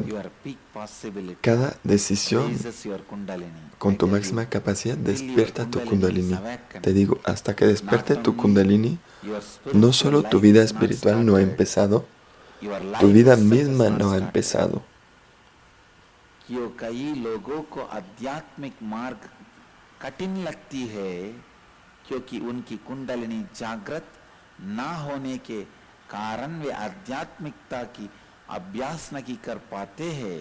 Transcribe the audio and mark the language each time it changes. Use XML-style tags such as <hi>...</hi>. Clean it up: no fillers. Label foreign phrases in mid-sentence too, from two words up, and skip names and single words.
<es>Cada decisión con tu máxima capacidad despierta tu Kundalini. Te digo, hasta que despierte tu Kundalini, no solo tu vida espiritual no ha empezado, tu vida misma no ha empezado.</es> <hi>कारण वे आध्यात्मिकता की अभ्यास नहीं कर पाते हैं।</hi>